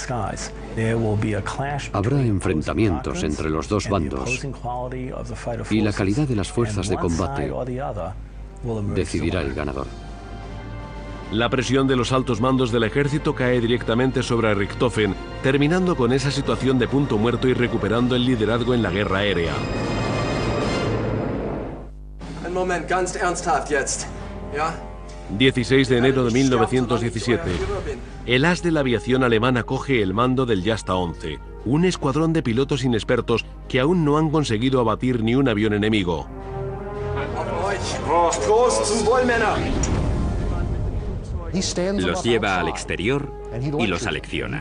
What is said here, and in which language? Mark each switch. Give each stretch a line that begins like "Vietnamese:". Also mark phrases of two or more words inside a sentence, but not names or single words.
Spanish: Habrá enfrentamientos entre los dos bandos y la calidad de las fuerzas de combate decidirá el ganador. La presión de los altos mandos del ejército cae directamente sobre Richthofen, terminando con esa situación de punto muerto y recuperando el liderazgo en la guerra aérea.
German: Ein Moment, ganz ernsthaft jetzt. Ja?
Spanish: 16 de enero de 1917. El as de la aviación alemana coge el mando del Jasta 11, un escuadrón de pilotos inexpertos que aún no han conseguido abatir ni un avión enemigo. Los lleva al exterior y los alecciona.